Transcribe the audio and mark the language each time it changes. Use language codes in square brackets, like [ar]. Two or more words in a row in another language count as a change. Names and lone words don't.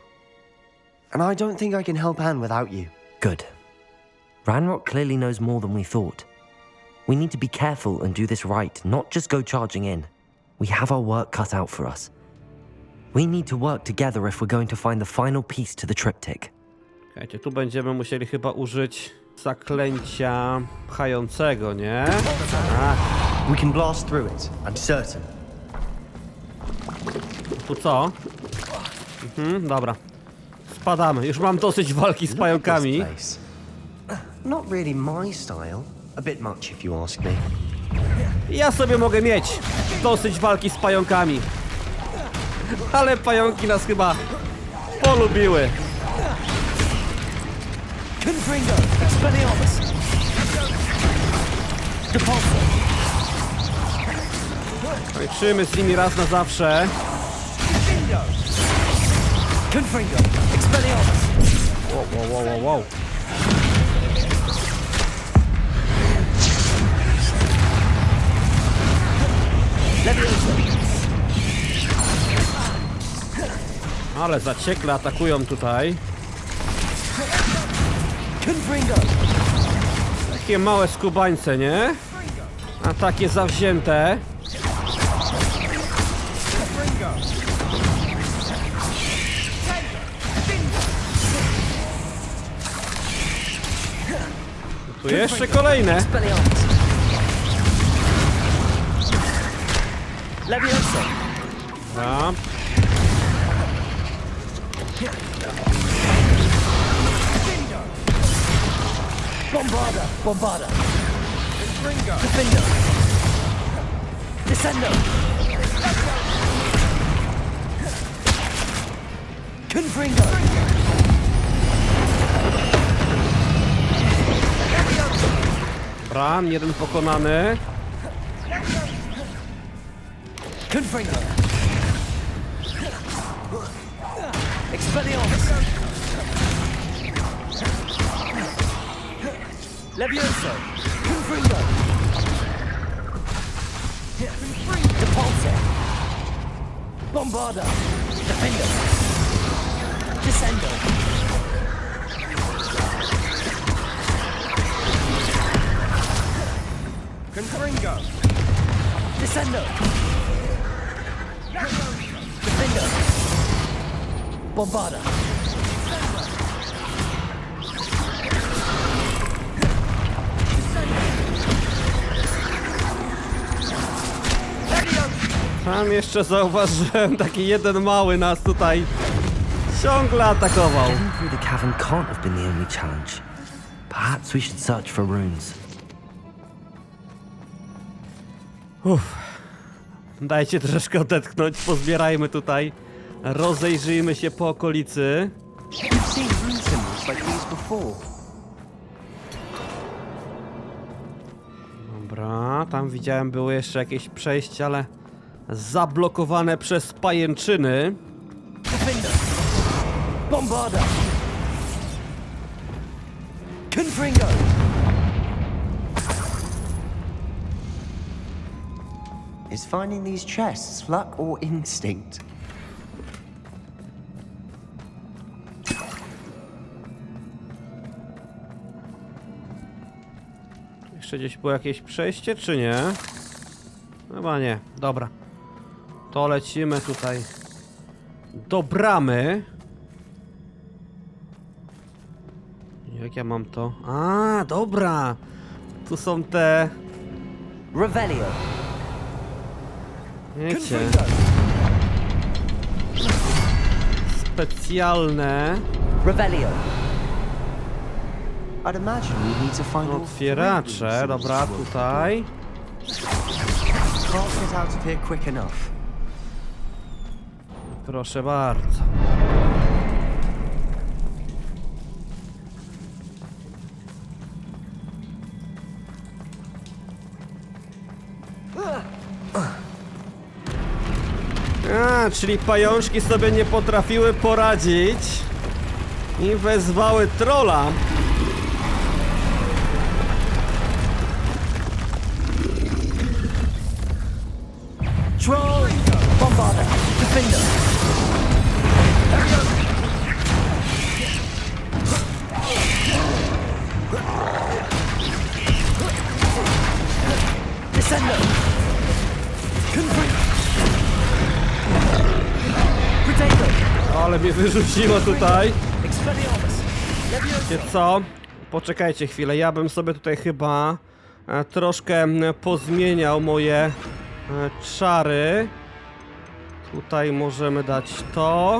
[en] And I don't think I can help Anne without you. Good. Ranrock clearly knows more than we thought. We need to be careful and do this right, not just go charging in. We have our work cut out for us. We need to work together if we're going to find the final piece to the triptych. [pl] Słuchajcie, tu będziemy musieli chyba użyć zaklęcia pchającego, nie? [en] We can blast through it, I'm certain. [pl] Tu co? Dobra. Spadamy. Już mam dosyć walki z pająkami. [en] Not really my style. A bit much if you ask me. [pl] Ja sobie mogę mieć dosyć walki z pająkami. Ale pająki nas chyba polubiły. Confringo. Expelliarmus. Depulso. Kończymy z nimi raz na zawsze. Confringo. Expelliarmus. Wow. Levioso. Ale zaciekle atakują tutaj. Takie małe skubańce, nie? A takie zawzięte. Tu jeszcze kolejne. Dobra. Bombarda! Bombarda! Defender! Descendo! Confringo! Dobra, jeden pokonany. Confringo! Expelliarmus! Levioso! Confringo! Depulse! Bombarda! Defender! Descendo! Confringo! Descendo! Defender! Bombarda! Tam jeszcze zauważyłem, taki jeden mały nas tutaj ciągle atakował. [en] Getting through the cavern can't have been the only challenge. Perhaps we should search for runes. [pl] Dajcie troszeczkę odetchnąć, pozbierajmy tutaj. Rozejrzyjmy się po okolicy. Dobra, tam widziałem, było jeszcze jakieś przejście, ale zablokowane przez pajęczyny. Defender! Bombarda! Confringo! [en] Is finding these chests luck or instinct? [pl] Jeszcze gdzieś było jakieś przejście, czy nie? Chyba nie. Dobra. To lecimy tutaj do bramy. Jak ja mam to? A, dobra. Tu są te... Revelio. Wiecie. Specjalne. Revelio. [en] I'd imagine we need to find [pl] otwieracze. Dobra, tutaj. [en] Can't get out of here quick enough. [pl] Proszę bardzo. A, czyli pajączki sobie nie potrafiły poradzić i wezwały trolla. Troll! Bombarda! Defender! Descendo! Confringo! Potato! Ale mnie wyrzuciło tutaj. Expelliarmus! Wiecie co? Poczekajcie chwilę, ja bym sobie tutaj chyba troszkę pozmieniał moje czary. Tutaj możemy dać to.